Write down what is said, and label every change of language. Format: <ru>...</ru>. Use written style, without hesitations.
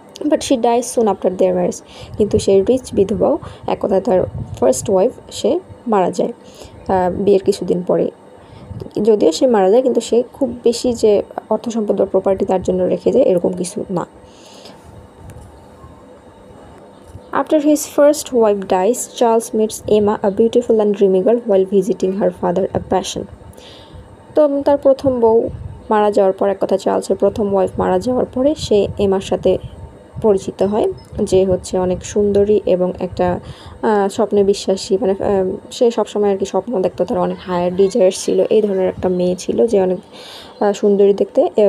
<en>But she dies soon after their marriage.</en> <bn>কিন্তু সেই rich বিধবাও এক কথায় তার ফার্স্ট ওয়াইফ সে মারা যায় বিয়ের কিছুদিন পরে। যদিও সে মারা যায়, কিন্তু সে খুব বেশি যে অর্থ সম্পদ বা প্রপার্টি তার জন্য রেখে যায় এরকম কিছু না।</bn> <en>After his first wife dies, Charles meets Emma, a beautiful and dreamy girl, while visiting her father, a passion.</en> <bn>তো তার প্রথম বউ মারা যাওয়ার পর, এক কথা চার্লসের প্রথম ওয়াইফ মারা যাওয়ার পরে সে এমার সাথে পরিচিত হয়, যে হচ্ছে অনেক সুন্দরী এবং একটা স্বপ্নে বিশ্বাসী, মানে সে সবসময় আর কি স্বপ্ন দেখতো, তার অনেক হায়ার ডিজায়ার ছিল, এই ধরনের একটা মেয়ে ছিল যে অনেক সুন্দরী দেখতে।</bn>